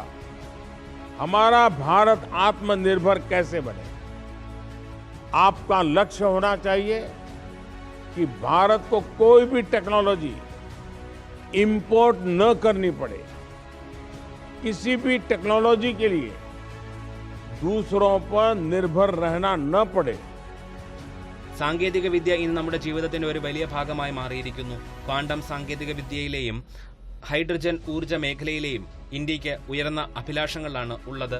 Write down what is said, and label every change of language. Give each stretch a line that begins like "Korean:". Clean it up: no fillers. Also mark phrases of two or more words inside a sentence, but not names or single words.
Hindi: हमारा भारत आत्मनिर्भर कैसे बने, आपका लक्ष्य होना चाहिए कि भारत को कोई भी
English: technology import
Hindi: न करनी पड़े, किसी भी टेक्नोलॉजी के लिए दूसरों पर निर्भर रहना न पड़े.
Malayalam: സാങ്കേതിക വിദ്യ ഇന്ന് നമ്മുടെ ജീവിതത്തിന്റെ ഒരു വലിയ ഭാഗമായി മാറിയിരിക്കുന്നു. ക്വാണ്ടം സാങ്കേതിക വിദ്യയിലെയും ഹൈഡ്രജൻ ഊർജ്ജ മേഖലയിലെയും ഇന്ത്യയ്ക്ക് ഉയർന്ന അഭിലാഷങ്ങളാണ് ഉള്ളത്.